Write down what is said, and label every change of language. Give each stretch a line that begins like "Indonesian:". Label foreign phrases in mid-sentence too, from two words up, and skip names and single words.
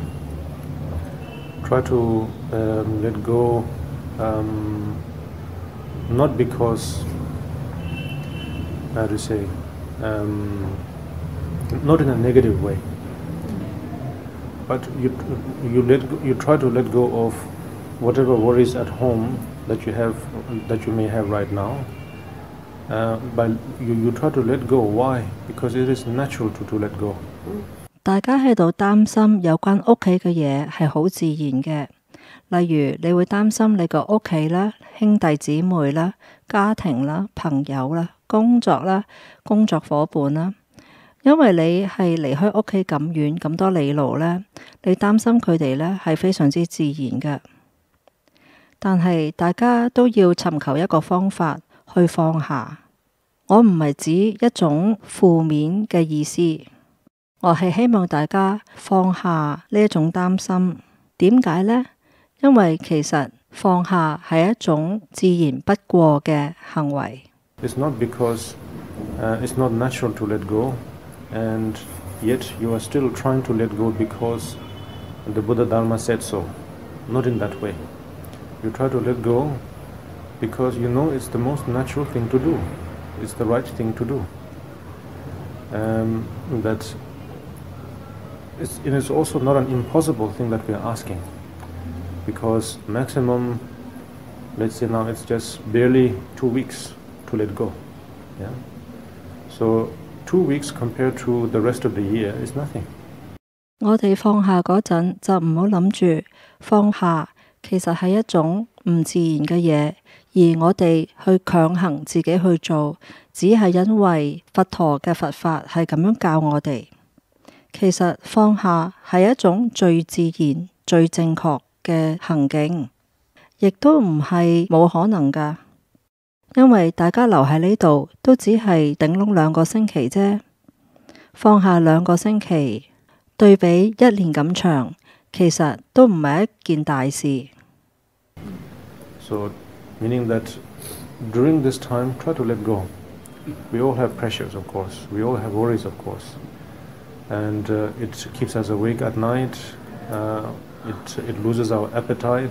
English: Try to let go, not because, how to say, not in a negative way, but you try to let go of whatever worries at home that you may have right now. But you try to let go. Why? Because it is natural to let go.
Cantonese: 大家喺度擔心有關屋企嘅嘢係好自然嘅，例如你會擔心你個屋企啦、兄弟姊妹啦、家庭啦、朋友啦、工作啦、工作夥伴啦，因為你係離開屋企咁遠咁多里路呢，你擔心佢哋呢係非常之自然嘅。但係大家都要尋求一個方法去放下。我唔係指一種負面嘅意思，我係希望大家放下呢一種擔心。點解呢？因為其實放下係一種自然不過嘅行為。
English: It's not because it's not natural to let go, and yet you are still trying to let go because the Buddha Dharma said so. Not in that way. You try to let go because you know it's the most natural thing to do. It's the right thing to do. That it is also not an impossible thing that we are asking, because maximum, let's say now it's just barely 2 weeks to let go. Yeah. So 2 weeks compared to the rest of the year is nothing.
Cantonese: 我哋放下嗰陣就唔好諗住放下，其實係一種唔自然嘅嘢，而我哋去強行自己去做，只係因為佛陀嘅佛法係咁樣教我哋。其實放下係一種最自然、最正確嘅行徑，亦都唔係冇可能㗎。因為大家留喺呢度都只係頂籠2個星期啫，放下2個星期，對比1年咁長，其實都唔係一件大事。
English: So, meaning that during this time, try to let go. We all have pressures, of course. We all have worries, of course. And it keeps us awake at night. It loses our appetite.